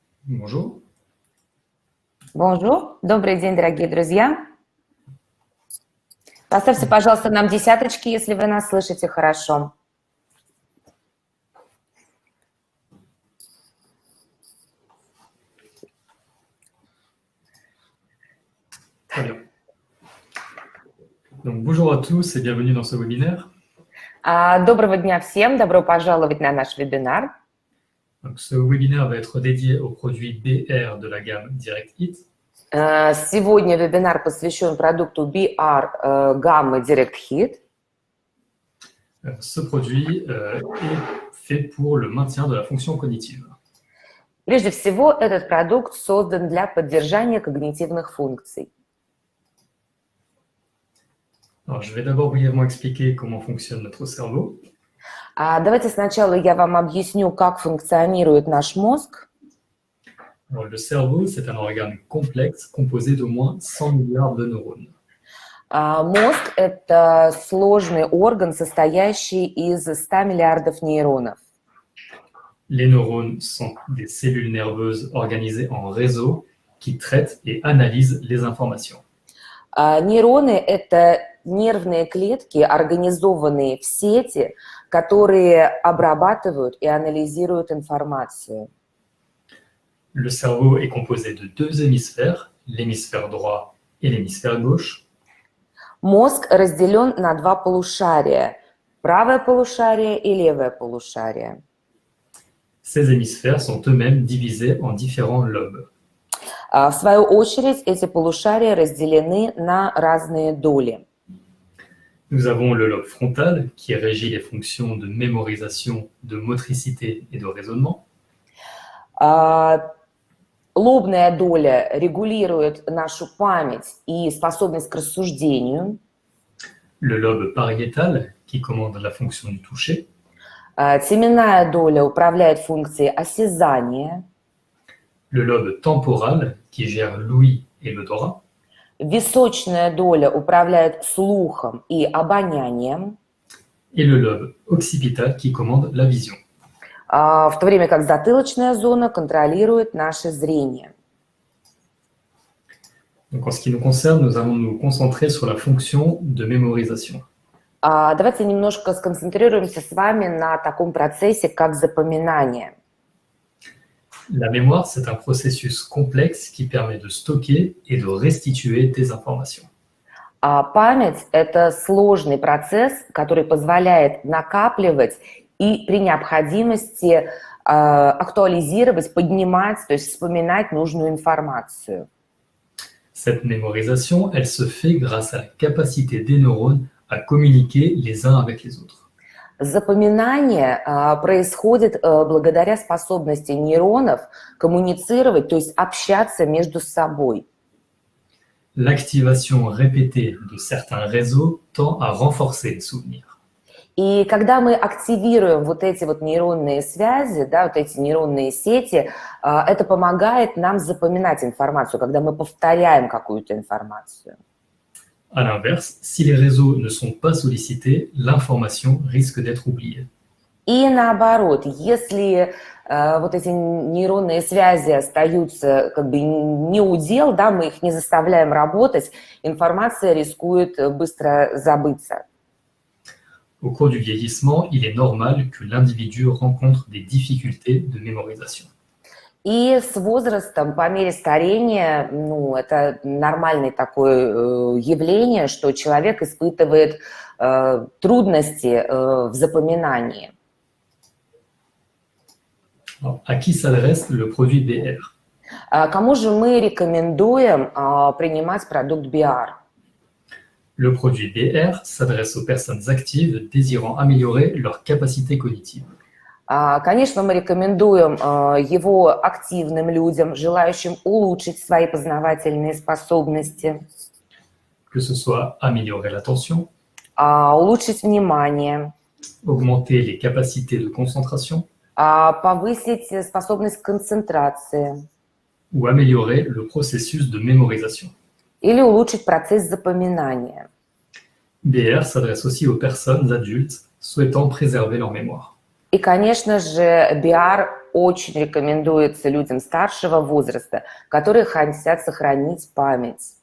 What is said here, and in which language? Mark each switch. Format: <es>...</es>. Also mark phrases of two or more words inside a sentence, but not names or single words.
<fr>Bonjour. Bonjour.</fr> <ru>Добрый день, дорогие друзья. Поставьте, пожалуйста, нам десяточки, если вы нас слышите хорошо.</ru> <fr>Très bien. Donc, bonjour à tous et bienvenue dans ce webinaire.</fr> <ru>Доброго дня всем. Добро пожаловать на наш вебинар.</ru> <fr>Donc, ce webinaire va être dédié aux produits BR de la gamme</fr> <en>Direct Hit.</en> <ru>Сегодня вебинар посвящен продукту BR гаммы</ru> <en>Direct Hit.</en> <fr>Ce produit est fait pour le maintien de la fonction cognitive.</fr> <ru>Прежде всего, этот продукт создан для поддержания когнитивных функций.</ru> <fr>Alors, je vais d'abord brièvement expliquer comment fonctionne notre cerveau.</fr> <ru>Давайте сначала я вам объясню, как функционирует наш мозг.</ru> <fr>Alors, le cerveau, c'est un organe complexe composé d'au moins 100 milliards de neurones.</fr> <ru>Мозг – это сложный орган, состоящий из 100 миллиардов нейронов.</ru> <fr>Les neurones sont des cellules nerveuses organisées en réseaux qui traitent et analysent les informations.</fr> <ru>Нейроны – это нервные клетки, организованные в сети, которые обрабатывают и анализируют информацию.</ru> <fr>Le cerveau est composé de deux hémisphères, l'hémisphère droit et l'hémisphère gauche.</fr> <ru>Мозг разделен на два полушария – правое полушарие и левое полушарие.</ru> <fr>Ces hémisphères sont eux-mêmes divisés en différents lobes.</fr> <ru>В свою очередь, эти полушария разделены на разные доли.</ru> <fr>Nous avons le lobe frontal qui régit les fonctions de mémorisation, de motricité et de raisonnement.</fr> <ru>Лобная доля регулирует нашу память и способность к рассуждению.</ru> <fr>Le lobe pariétal qui commande la fonction du toucher.</fr> <ru>Теменная доля управляет функцией осязания.</ru> <fr>Le lobe temporal qui gère l'ouïe et l'odorat.</fr> <ru>Височная доля управляет слухом и обонянием.</ru> <fr>Et le lobe occipital qui commande la vision.</fr> <ru>В то время как затылочная зона контролирует наше зрение.</ru> <fr>Donc, en ce qui nous concerne, nous allons nous concentrer sur la fonction de mémorisation.</fr> <ru>Давайте немножко сконцентрируемся с вами на таком процессе, как запоминание.</ru> <fr>La mémoire, c'est un processus complexe qui permet de stocker et de restituer des informations.</fr> <ru>Память – это сложный процесс, который позволяет накапливать и при необходимости актуализировать, поднимать, то есть вспоминать нужную информацию.</ru> <fr>Cette mémorisation, elle se fait grâce à la capacité des neurones à communiquer les uns avec les autres.</fr> <ru>Запоминание происходит благодаря способности нейронов коммуницировать, то есть общаться между собой.</ru> <fr>L'activation répétée de certains réseaux tend à renforcer les souvenirs.</fr> <ru>И когда мы активируем вот эти вот нейронные связи, да, вот эти нейронные сети, это помогает нам запоминать информацию, когда мы повторяем какую-то информацию.</ru> <fr>À l'inverse, si les réseaux ne sont pas sollicités, l'information risque d'être oubliée.</fr> <ru>И наоборот, если вот эти нейронные связи остаются как бы не у дел, да, мы их не заставляем работать, информация рискует быстро забыться.</ru> <fr>Au cours du vieillissement, il est normal que l'individu rencontre des difficultés de mémorisation.</fr> <ru>И с возрастом, по мере старения, это нормальное такое явление, что человек испытывает трудности в запоминании.</ru> <fr>Alors, à qui s'adresse le produit BR?</fr> <ru>Кому же мы рекомендуем принимать продукт BR?</ru> <fr>Le produit BR s'adresse aux personnes actives désirant améliorer leur capacité cognitive.</fr> <ru>Конечно, мы рекомендуем его активным людям, желающим улучшить свои познавательные способности.</ru> <fr>Que ce soit améliorer l'attention,</fr> <ru>улучшить внимание,</ru> <fr>augmenter les capacités de concentration,</fr> <ru>повысить способность к концентрации</ru> <fr>ou améliorer le processus de mémorisation.</fr> <ru>или улучшить процесс запоминания.</ru> <fr>BR s'adresse aussi aux personnes adultes souhaitant préserver leur mémoire.</fr> <ru>И, конечно же, BR очень рекомендуется людям старшего возраста, которые хотят сохранить память.</ru>